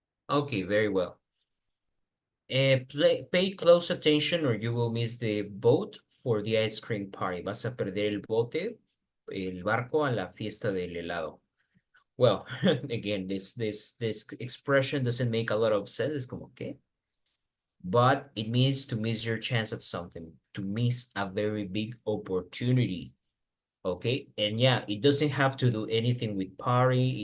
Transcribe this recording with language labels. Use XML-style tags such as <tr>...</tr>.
<en>Okay, very well. Pay close attention or you will miss the boat for the ice cream party.</en> <es>Vas a perder el bote, el barco a la fiesta del helado.</es> <en>Well, again, this expression doesn't make a lot of sense. It's como, okay. But it means to miss your chance at something, to miss a very big opportunity. Okay, and yeah, it doesn't have to do anything with party.</en>